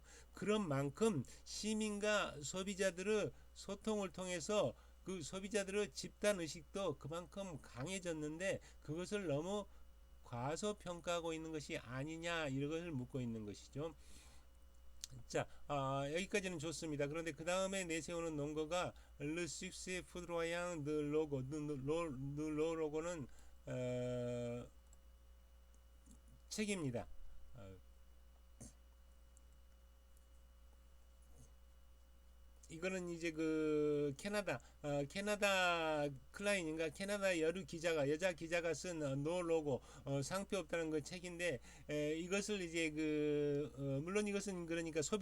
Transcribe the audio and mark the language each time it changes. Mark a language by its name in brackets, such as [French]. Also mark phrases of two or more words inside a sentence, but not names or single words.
[Korean] 그런 만큼 시민과 소비자들의 소통을 통해서 그 소비자들의 집단 의식도 그만큼 강해졌는데 그것을 너무 과소평가하고 있는 것이 아니냐, 이것을 묻고 있는 것이죠. 자, 여기까지는 좋습니다. 그런데 그 다음에 내세우는 논거가 [French] Le succès foudroyant de logo, [Korean] 로고는 책입니다. 이거는 이제 그 캐나다 클라인인가 캐나다 여자 기자가 쓴 노 로고 상표 없다는 그 책인데, 이것을 이제 물론 이것은 그러니까